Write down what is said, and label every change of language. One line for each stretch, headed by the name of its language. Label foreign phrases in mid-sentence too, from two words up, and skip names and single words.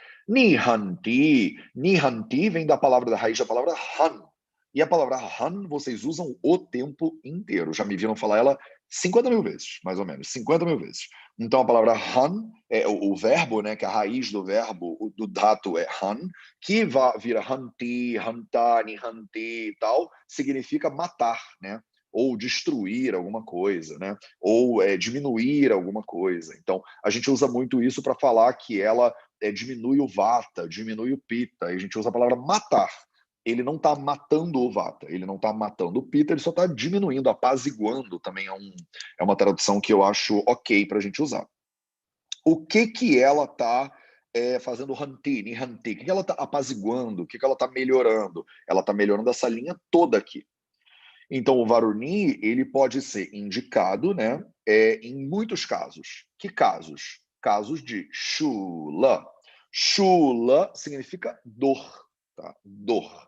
Portuguese: Nihanti vem da raiz da palavra han. E a palavra han vocês usam o tempo inteiro. Já me viram falar ela 50 mil vezes, mais ou menos, 50 mil vezes. Então a palavra han, o verbo, né, que a raiz do verbo, do dato é han, que vira
Sanskrit: हन्ति, हन्तनि, हन्ति
Portuguese: e tal, significa matar, né? Ou destruir alguma coisa, né? Ou diminuir alguma coisa. Então, a gente usa muito isso para falar que ela diminui o vata, diminui o pitta. A gente usa a palavra matar. Ele não está matando o vata, ele não está matando o pitta, ele só está diminuindo, apaziguando. Também é uma tradução que eu acho ok para a gente usar. O que ela está fazendo
Sanskrit: हन्ति, निहन्ति?
Portuguese: O que ela está apaziguando? O que ela está melhorando? Ela está melhorando essa linha toda aqui. Então, o Varuni ele pode ser indicado, né, em muitos casos. Que casos? Casos de shula. Shula significa dor, tá? Dor.